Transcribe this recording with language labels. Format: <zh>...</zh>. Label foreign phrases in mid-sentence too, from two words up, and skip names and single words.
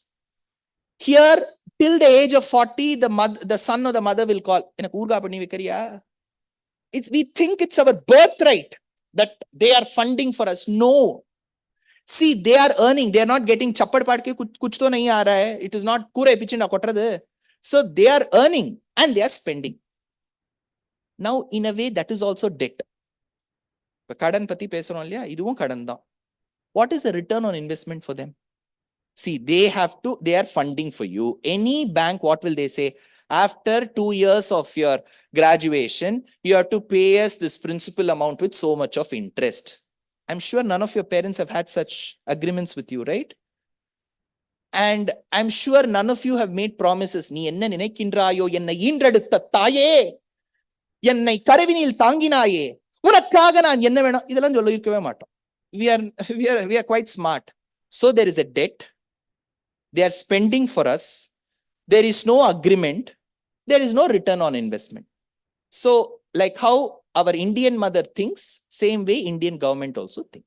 <en>Here, till the age of 40, the son or the mother will call. We think it's our birthright that they are funding for us. No. See, they are earning. They are not getting</en> <hi>छप्पड़ फाड़ के कुछ तो नहीं आ रहा है.</hi> <en>It is not</en> <ta>கூரை பிச்சிண்டு கொட்டறது.</ta> <en>So they are earning and they are spending. Now, in a way, that is also debt.</en> <ta>கடன் பட்டி பேசுறோம் இல்லையா, இதுவும் கடன் டா.</ta> <en>What is the return on investment for them? See, they are funding for you. Any bank, what will they say? After 2 years of your graduation, you have to pay us this principal amount with so much of interest. I'm sure none of your parents have had such agreements with you, right? And I'm sure none of you have made promises.</en> <ta>நீ என்ன நினைக்கின்றாயோ என்னை ஈன்றெடுத்த தாயே என்னை கருவினில் தாங்கினாயே உனக்காக நான் என்ன வேணும் இதெல்லாம் சொல்லிருக்கவே மாட்டோம்.</ta> <en>We are quite smart. So there is a debt. They are spending for us. There is no agreement. There is no return on investment. So like how our Indian mother thinks, same way Indian government also thinks.</en>